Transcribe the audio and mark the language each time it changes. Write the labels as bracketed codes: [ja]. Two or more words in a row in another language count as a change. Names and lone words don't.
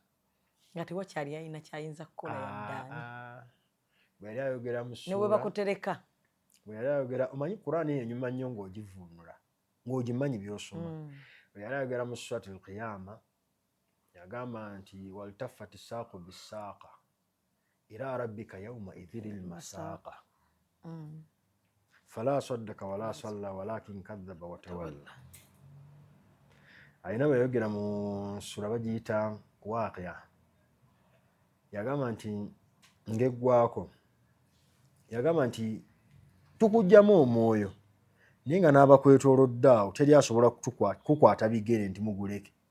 [lg] nga tewakyali alina kyayinza kukola yaddaani bwe yali ayogera mu ssuula ne bwe bakutereka bwe yali ayogera omanyi Qur'ani enyuma nnyo ng'ogivuunula ng'ogimanyi by'osoma bwe yali ayogera mu Suratul Qiyama yagamba nti [ar] والتفت الساق بالساق إلى ربك يومئذ المساق فلا صدق ولا صلى ولكن كذب وتولى. [lg] Ayina bwe yayogera mu sura bagiyita Waaqi'a yagamba nti ngeggwako yagamba nti tukugjamu omwoyo naye nga n'abakwetoolodde awo teri asobola kukwata bigere nti muguleke.